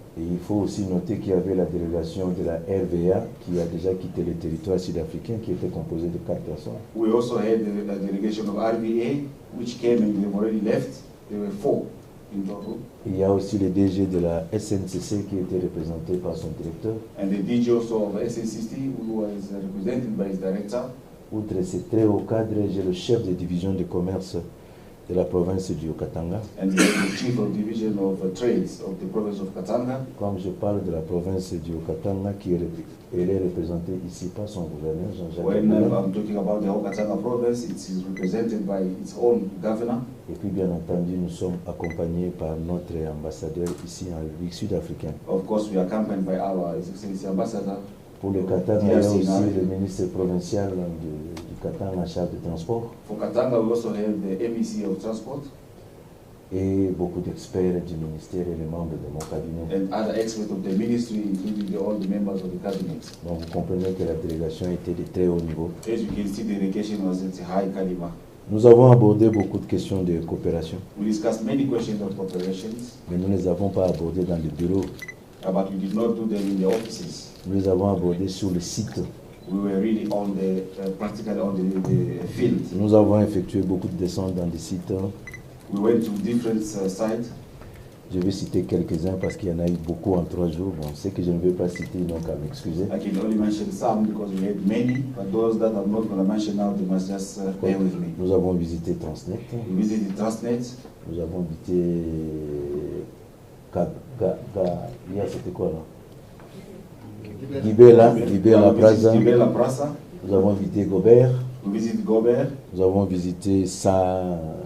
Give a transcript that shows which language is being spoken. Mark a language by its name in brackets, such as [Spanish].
[French] Et il faut aussi noter qu'il y avait la délégation de la RVA qui a déjà quitté le territoire sud-africain, qui était composée de 4 personnes. [English] We also had the delegation of RVA, which came and they've already left. There were 4 in total. [French] Il y a aussi le DG de la SNCC qui était représenté par son directeur. [English] And the DG also of SABC, who was represented by his director. [French] Outre ces très hauts cadres, j'ai le chef de division de commerce de la province du Katanga. [English] And the chief of division of trades of the province of Katanga. [French] Quand je parle de la province du Katanga, qui est représentée ici par son gouverneur, Jean-Jacques. [English] When I'm talking about the whole Katanga province, it is represented by its own governor. [French] Et puis bien entendu, nous sommes accompagnés par notre ambassadeur ici en République sud-africaine. [English] Of course, we are accompanied by our Excellency Ambassador. [French] Pour le Katanga, il y a aussi le ministre provincial du Katanga en charge de transport. [English] For Katanga, we also have the MEC of Transport. [French] Et beaucoup d'experts du ministère et les membres de mon cabinet. [English] And other experts of the ministry, including all the members of the cabinet. [French] Donc vous comprenez que la délégation était de très haut niveau. [English] As you can see, the delegation was at a high caliber. [French] Nous avons abordé beaucoup de questions de coopération. [English] We discussed many questions of cooperations. [French] Mais nous ne les avons pas abordées dans le bureau. [English] But we did not do them in the offices. [French] Nous les avons abordées sur le site. [English] We were really on the, practically on the field. [French] Nous avons effectué beaucoup de descentes dans des sites. [English] We went to different sites. [French] Je vais citer quelques-uns parce qu'il y en a eu beaucoup en 3 jours. Bon, ce que je ne vais pas citer, donc à m'excuser. [English] I can only mention some because we had many, but those that I'm not going to mention now, they must just bear with me. [French] Nous avons visité Transnet. [English] We visited Transnet. [French] Nous avons visité hier c'était quoi là? [English] Gibela Plaza. Gibela Plaza. [French] Nous avons visité Gobert. [English] We visited Gobert. [French] Nous avons visité Sunrise.